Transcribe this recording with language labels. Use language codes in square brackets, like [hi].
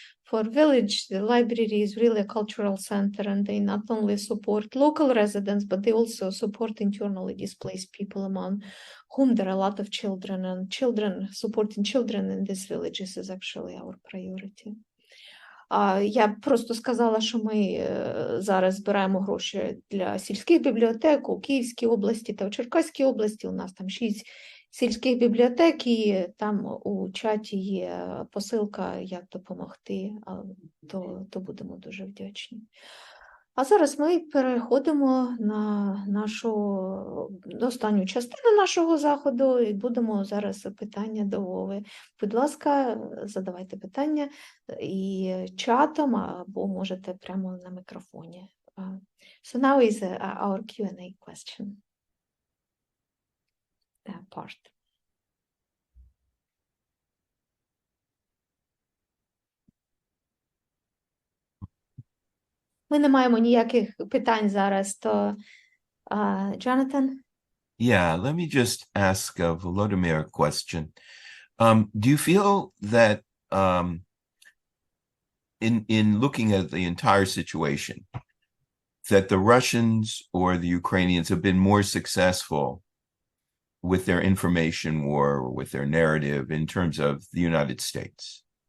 [en] for village, the library is really a cultural center, and they not only support local residents, but they also support internally displaced people, among whom there are a lot of children, and supporting children in these villages is actually our priority. [uk] Я просто сказала, що ми зараз збираємо гроші для сільських бібліотек у Київській області та у Черкаській області. У нас там 6 сільських бібліотек, і там у чаті є посилка, як допомогти, то будемо дуже вдячні. А зараз ми переходимо на останню частину нашого заходу і будемо зараз питання до Вови. Будь ласка, задавайте питання і чатом, або можете прямо на мікрофоні. [en] So now is our Q&A question part. [uk] Ми не маємо ніяких питань зараз, то Jonathan? [en] Yeah, let me just ask Volodymyr a question. Do you feel that in looking at the entire situation, that the Russians or the Ukrainians have been more successful with their information war, with their narrative in terms of the United States?